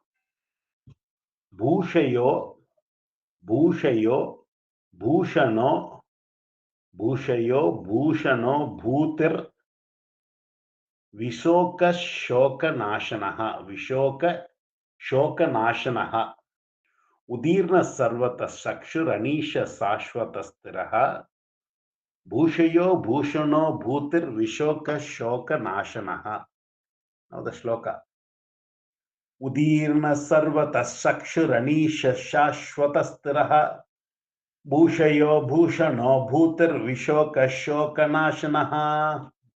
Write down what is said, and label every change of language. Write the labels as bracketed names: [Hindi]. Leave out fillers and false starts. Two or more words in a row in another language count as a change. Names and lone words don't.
[Sanskrit] ಭೂಷಯೋ ಭೂಷಣೋ ಭೂತಿರ್ ವಿಶೋಕಶೋಕನಾಶನಃ. ಉದೀರ್ಣ ಸರ್ವತಃ ಚಕ್ಷುರಣೀಶ ಶಾಶ್ವತಸ್ಥಿರಃ. ಭೂಷಯೋ ಭೂಷಣೋ ಭೂತಿರ್ ವಿಶೋಕಶೋಕನಾಶನಃ. [English] Now the shloka. [Sanskrit] ಉದೀರ್ಣ ಸರ್ವತಃ ಚಕ್ಷುರಣೀಶ ಶಾಶ್ವತಸ್ಥಿರಃ. ಭೂಷಯೋ ಭೂಷಣೋ ಭೂತಿರ್ ವಿಶೋಕಶೋಕನಾಶನಃ.